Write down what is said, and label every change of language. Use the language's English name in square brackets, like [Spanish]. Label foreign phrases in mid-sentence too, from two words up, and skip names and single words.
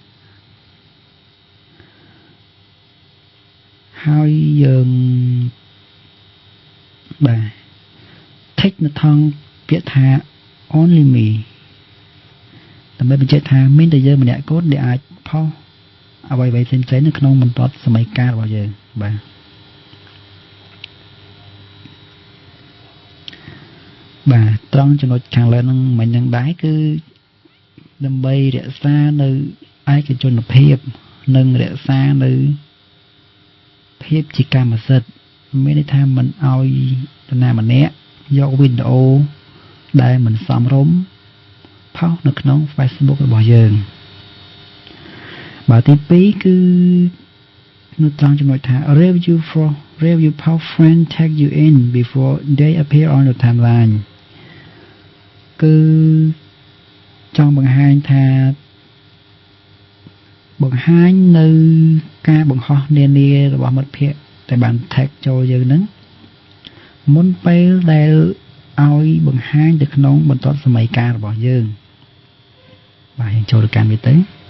[Khmer] ហើយយើងបាទ tick នៅថងពាក្យថា [English] only me [Khmer] ដើម្បីបញ្ជាក់ថាមានតែយើងម្នាក់គត់ដែលអាចផុសអ្វីៗផ្សេងៗនៅក្នុងបន្ទាត់សម័យកាលរបស់យើង បាទត្រង់ចំណុចខាងលើហ្នឹងមិញហ្នឹងដែរគឺដើម្បីរក្សានៅឯកជនភាពនិងរក្សានៅភាពជាកម្មសិទ្ធិមានន័យថាមិនឲ្យនរណាម្នាក់យកវីដេអូដែលមិនសមរម្យផុសនៅក្នុង Facebook របស់យើង បាទទី2គឺនៅត្រង់ចំណុចថា [English] review post friend tag you in before they appear on your timeline [Khmer] គឺចង់បង្ហាញថា បង្ហាញនៅការបង្ហោះនានារបស់មិត្តភ័ក្តិដែលបាន tag ចូលយើងហ្នឹងមុនពេលដែលឲ្យបង្ហាញទៅក្នុងបន្ទាត់សម័យកាលរបស់យើងបាទយើងចូលទៅកាន់វាទៅ